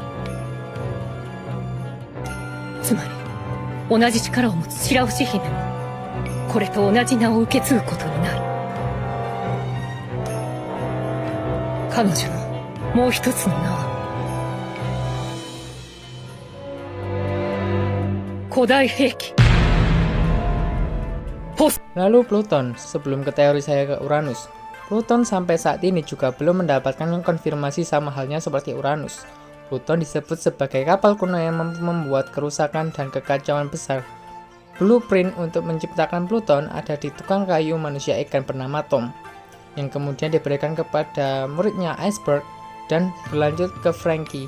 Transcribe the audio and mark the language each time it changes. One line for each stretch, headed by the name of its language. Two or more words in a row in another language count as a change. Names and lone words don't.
Japanese: つまり同じ力を持つ白星姫もこれと同じ名を受け継ぐことになる。彼女のもう一つの名は古代兵器。
Indonesian: Lalu Pluton, sebelum ke teori saya ke Uranus. Pluton sampai saat ini juga belum mendapatkan konfirmasi sama halnya seperti Uranus. Pluton disebut sebagai kapal kuno yang mampu membuat kerusakan dan kekacauan besar. Blueprint untuk menciptakan Pluton ada di tukang kayu manusia ikan bernama Tom, yang kemudian diberikan kepada muridnya Iceberg dan berlanjut ke Franky.